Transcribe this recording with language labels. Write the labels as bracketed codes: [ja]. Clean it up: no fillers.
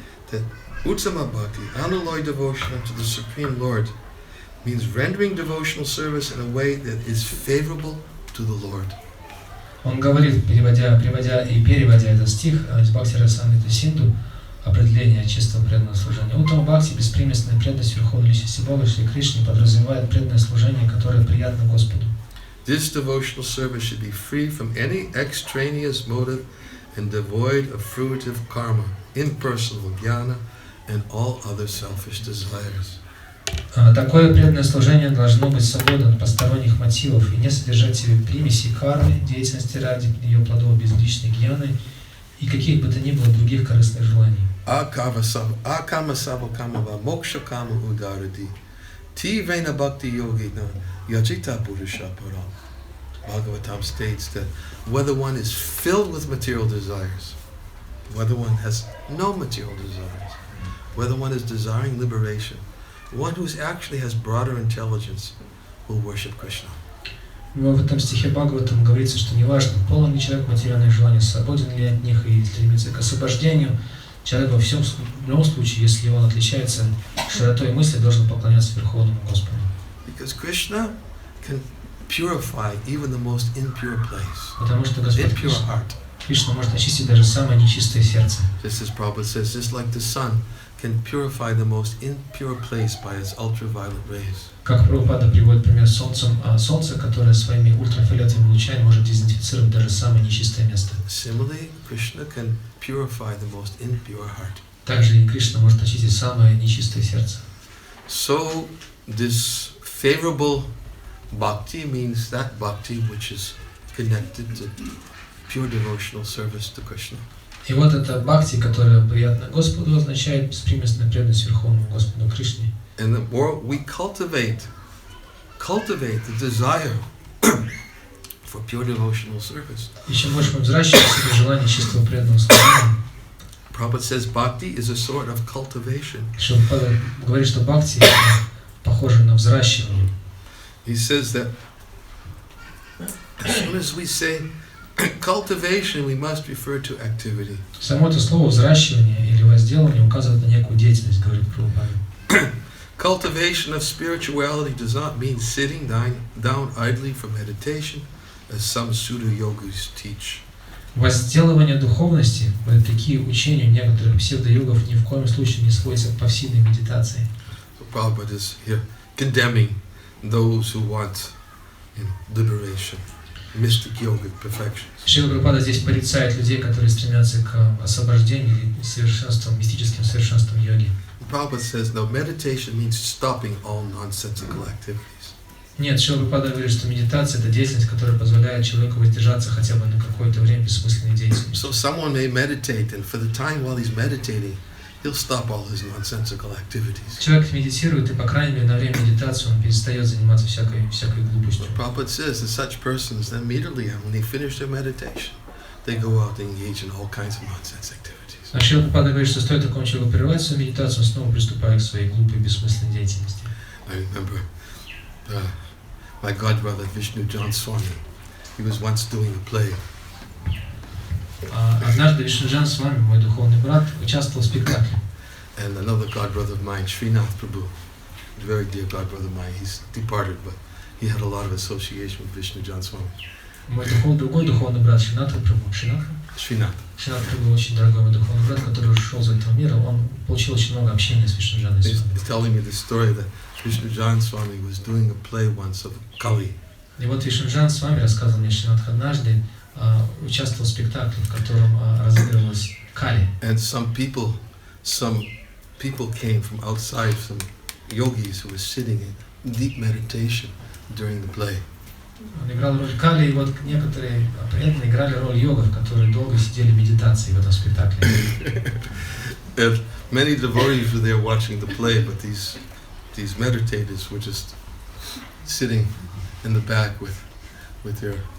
[en] That Uttama Bhakti, unalloyed devotion unto the Supreme Lord, means rendering devotional service in a way that is favorable to the Lord. [ru] Он говорит, переводя этот стих из Бхакти Расамриты Синду, определение чистого преданного служения. Уттама Бхакти, беспримесная преданность Верховной Личности Бога Шри Кришне, подразумевает преданное служение, которое приятно Господу. [en] This devotional service should be free from any extraneous motive and devoid of fruitive karma, impersonal jnana, and all other selfish desires. [ru] Такое преданное служение должно быть свободно от посторонних мотивов и не содержать в себе примесей кармы, деятельности ради ее плодов безличной гьяны и каких бы то ни было других корыстных желаний. [sa] Akama sava kamava moksha kama udarati ti vena bhakti yogina yajita purusha param. [en] Bhagavatam states that whether one is filled with material desires, whether one has no material desires, whether one is desiring liberation, one who actually has broader intelligence will worship Krishna. [ru] В этом стихе Бхагаватам говорится, что неважно, полон ли человек материальных желаний, свободен ли от них и стремится к освобождению, человек в любом случае, если он отличается широтой мысли, должен поклоняться Верховному Господу. [en] Because Krishna can purify even the most impure place, [ru] Потому что Господь [en] impure heart. [ru] Кришна может очистить даже самое нечистое сердце. [en] Just as Prabhupada says, just like the sun can purify the most impure place by its ultraviolet rays. [ru] Как Прабхупада приводит пример с солнцем, солнце, которое своими ультрафиолетовыми лучами может дезинфицировать даже самое нечистое место. [en] Similarly, Krishna can purify the most impure heart. [ru] Также и Кришна может очистить самое нечистое сердце. [en] So this favorable bhakti means that bhakti which is connected to pure devotional service to Krishna. [ru] И вот это бхакти, которое приятно Господу, означает беспримесную преданность Верховному Господу Кришне. [en] And the more we cultivate the desire for pure devotional service. [ru] И чем больше мы взращиваем в себе желание чистого преданного служения, [en] Prabhupada says bhakti is a sort of cultivation. [ru] Прабхупада говорит, что бхакти похоже на взращивание. [en] He says that as soon as we say cultivation, we must refer to activity. [ru] Само это слово взращивание или возделывание указывает на некую деятельность, говорит Прабхупада. [en] Cultivation of spirituality does not mean sitting down idly for meditation, as some pseudo-yogis teach. [ru] Возделывание духовности, такие учения некоторых псевдо-йогов ни в коем случае не сводятся к пассивной медитации. [en] So Prabhupada is here condemning those who want, liberation, mystic yogic perfection. [ru] Шрила Прабхупада здесь порицает людей, которые стремятся к освобождению или совершенствам, мистическим совершенствам йоги. [en] Prabhupada says, no, meditation means stopping all nonsensical activities. [ru] Нет, Шри Упадешамрита говорит, что медитация – это деятельность, которая позволяет человеку воздержаться хотя бы на какое-то время бессмысленной деятельности. [en] So someone may meditate, and for the time while he's meditating, he'll stop all his nonsensical activities. [ru] Человек медитирует, и, по крайней мере, на время медитации он перестает заниматься всякой глупостью. [en] Prabhupada says that such persons, then immediately when they finish their meditation, they go out and engage in all kinds of nonsense activities. [ru] А Шри Упадешамрита говорит, что стоит такому человеку прервать свою медитацию, он снова приступает к своей глупой, бессмысленной деятельности. [en] I remember my godbrother Ниранджана Свами. He was once doing a play. [ru] Однажды Ниранджана Свами, мой духовный брат, участвовал в спектакле. [en] And another godbrother of mine, Sri Prabhu, a very dear godbrother of mine, he's departed, but he had a lot of association with Ниранджана Свами. [ru] Мой другой духовный брат Шринатха Прабху. Шринатха Прабху очень дорогой мой духовный брат, который ушел из этого мира, он получил очень много общения с Ниранджаной Свами. [en] He's telling me the story that Ниранджана Swami was doing a play once of Kali. [ru] И вот Ниранджана Свами рассказывал мне, что однажды участвовал в спектакле, в котором разыгрывалась Кали. [en] And some people came from outside, some yogis who were sitting in deep meditation during the play. [ru] Он играл роль Кали, и вот некоторые преданные играли роль йогов, которые долго сидели в медитации в этом спектакле. [en] And many devotees were there watching the play, but these meditators were just sitting in the back with their